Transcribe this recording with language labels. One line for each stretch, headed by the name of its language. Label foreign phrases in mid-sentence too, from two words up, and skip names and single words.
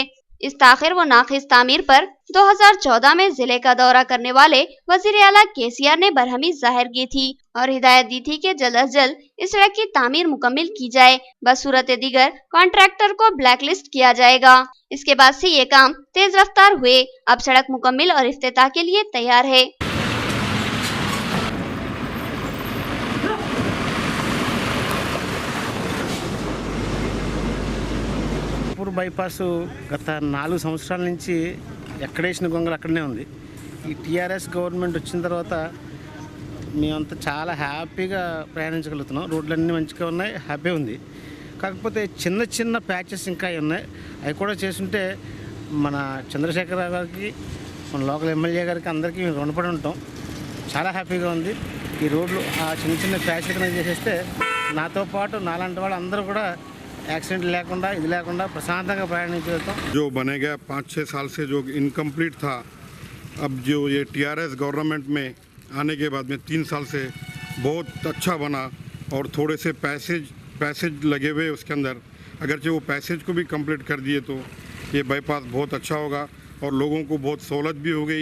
Urdu: اس تاخیر و ناقص تعمیر پر 2014 میں ضلعے کا دورہ کرنے والے وزیر اعلیٰ KCR نے برہمی ظاہر کی تھی اور ہدایت دی تھی کہ جلد از جلد اس سڑک کی تعمیر مکمل کی جائے. بصورت دیگر کنٹریکٹر کو
English: black list
Urdu: کیا جائے گا. اس کے بعد سے یہ کام تیز رفتار ہوئے۔ اب سڑک مکمل اور افتتاح کے لیے تیار ہے.
Telugu: బైపాస్ గత 4 సంవత్సరాల నుంచి ఎక్కడేసిన గొంగలు అక్కడనే ఉంది. ఈ టీఆర్ఎస్ గవర్నమెంట్ వచ్చిన తర్వాత మేమంతా చాలా హ్యాపీగా ప్రయాణించగలుగుతున్నాం. రోడ్లన్నీ మంచిగా ఉన్నాయి, హ్యాపీ ఉంది. కాకపోతే చిన్న చిన్న ప్యాచెస్ ఇంకా ఉన్నాయి. అవి కూడా చేస్తుంటే మన చంద్రశేఖరరావు గారికి, మన లోకల్ ఎమ్మెల్యే గారికి అందరికీ మేము రుణపడి ఉంటాం. చాలా హ్యాపీగా ఉంది. ఈ రోడ్లు ఆ చిన్న చిన్న ప్యాచెస్ చేసేస్తే నాతో పాటు నాలాంటి వాళ్ళు అందరూ కూడా एक्सीडेंट लेకుండా ఇది లేకుండా ప్రశాంతంగా ప్రయాణించగలుగుతాం.
Urdu: جو بنے گا 5-6 سال سے جو ان کمپلیٹ تھا، اب جو یہ ٹی آر ایس گورنمنٹ میں آنے کے بعد میں 3 سال سے بہت اچھا بنا اور تھوڑے سے پیسیج لگے ہوئے اس کے اندر، اگرچہ وہ پیسیج کو بھی کمپلیٹ کر دیے تو یہ بائی پاس بہت اچھا ہوگا اور لوگوں کو بہت سہولت بھی ہو گئی.